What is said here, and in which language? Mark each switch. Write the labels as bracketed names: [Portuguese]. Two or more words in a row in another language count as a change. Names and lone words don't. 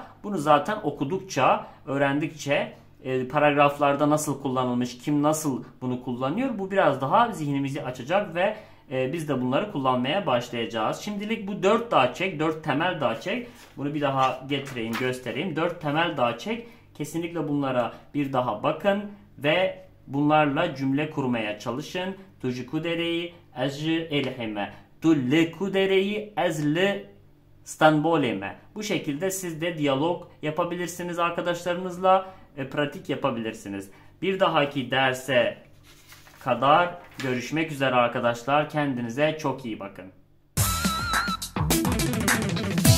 [Turkish] Bunu zaten okudukça, öğrendikçe paragraflarda nasıl kullanılmış, kim nasıl bunu kullanıyor, bu biraz daha zihnimizi açacak ve biz de bunları kullanmaya başlayacağız. Şimdilik bu 4 dağ çek, 4 temel dağ çek. Bunu bir daha getireyim, göstereyim. 4 temel dağ çek Kesinlikle bunlara bir daha bakın ve bunlarla cümle kurmaya çalışın. [Kurdish] Tu ji ku dereyî, ez ji Êlihê me. Tu li ku dereyî, ez li Stenbolê me. [Turkish] Bu şekilde siz de diyalog yapabilirsiniz arkadaşlarınızla, pratik yapabilirsiniz. Bir dahaki derse kadar görüşmek üzere arkadaşlar. Kendinize çok iyi bakın.